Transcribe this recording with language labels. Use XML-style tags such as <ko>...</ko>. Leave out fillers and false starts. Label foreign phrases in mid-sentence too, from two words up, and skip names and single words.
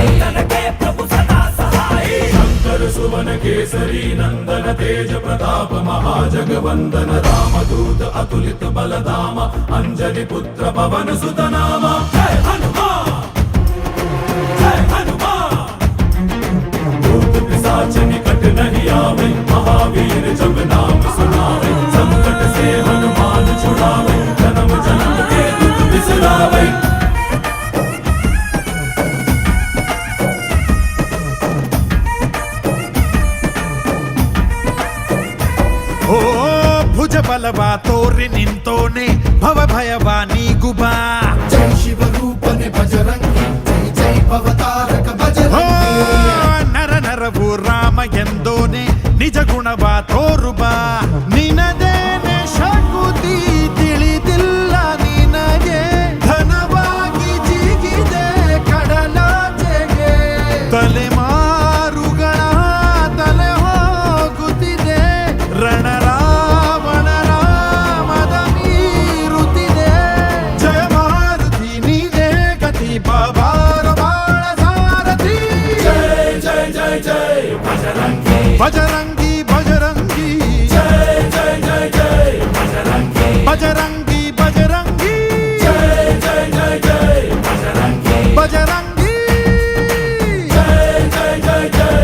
<awa>संतन के प्रभु सदा सहाय शंकर सुवन केसरी नंदन तेज प्रताप महाजगवंदन रामदूत अतुलित बलधाम अंजलि पुत्र पवन सुत नाम जय हनुमान जय हनुमान भूत पिशाच निकट नहीं आवे महावीर जब नाम सुनावे संकट से हनुमान छुड़ावे जन्म जन्म के दुख बिसरावे</awa> <kn>ಓ ಭುಜ ಬಲವ ತೋರಿ ನಿಂತೋನೆ ಭವ ಭಯವ ನೀಗುಬಾ ಜಯ ಶಿವ ರೂಪನೆ ಬಜರಂಗಿ ಜಯ ಜಯ ಭವತಾರಕ ಓ बजरंगी ನರ ನರವು ರಾಮ ಎಂದೋನೆ ನಿಜ ಗುಣವ ತೋರುಬಾ ನಿನದೇನೆ ಶಕುತಿ ತಿಳಿದಿಲ್ಲ ನಿನಗೆ ಧನವಾಗಿ ಜಿಗಿದೆ ಕಡಲಾಚೆಗೆ ತಲೆಮಾರುಗಳ ತಲೆ ಹೋಗುತ್ತಿದೆ ರಣರಾವಣರ ಮದ ಮೀರುತ್ತಿದೆ ಜಯ ಮಾರುತಿ ನೀನೇ ಗತಿ ಬಾಬಾರ ಬಾಳ ಸಾರಥಿ ಜಯ ಜಯ ಜಯ ಜಯ ಬಜರಂಗಿ ಬಜರಂಗಿ ಬಜರಂಗಿ ಜಯ ಜಯ ಜಯ ಜಯ ಬಜರಂಗಿ ಬಜರಂಗಿ ಬಜರಂಗಿ ಜಯ ಜಯ ಜಯ ಜಯ ಬಜರಂಗಿ ಬಜರಂಗಿ ಜಯ ಜಯ ಜಯ ಜಯ</kn>